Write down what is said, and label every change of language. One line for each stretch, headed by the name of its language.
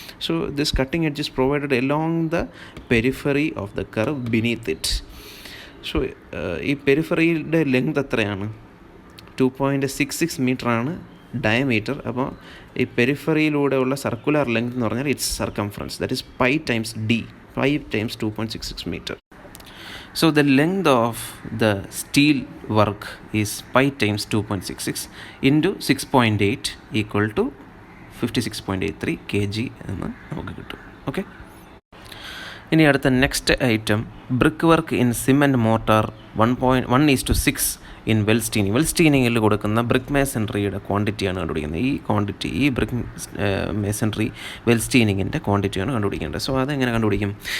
English: So this cutting edge is provided along the periphery of the curve beneath it.
Malayalam: So ഈ പെരിഫറിയുടെ length എത്രയാണ്? 2.66 മീറ്ററാണ് diameter. അപ്പോൾ ഈ പെരിഫറിയിലൂടെയുള്ള circular length എന്ന് പറഞ്ഞാൽ
English: It's circumference, that is pi times D.
Malayalam: 5 × 2.66 metre.
English: So the length of the steel work is pi times 2.66 into 6.8 equal to 56.83 kg
Malayalam: എന്ന് നമുക്ക് കിട്ടും. ഓക്കെ, ഇനി അടുത്ത next item brick work in cement mortar 1:1:6 in വെൽസ്റ്റീനിങ്ങിൽ കൊടുക്കുന്ന brick മേസൺറിയുടെ ക്വാണ്ടിറ്റിയാണ് കണ്ടുപിടിക്കുന്നത്. ഈ brick masonry വെൽസ്റ്റീനിങ്ങിൻ്റെ ക്വാണ്ടിറ്റിയാണ് കണ്ടുപിടിക്കേണ്ടത്. So അതെങ്ങനെ കണ്ടുപിടിക്കും?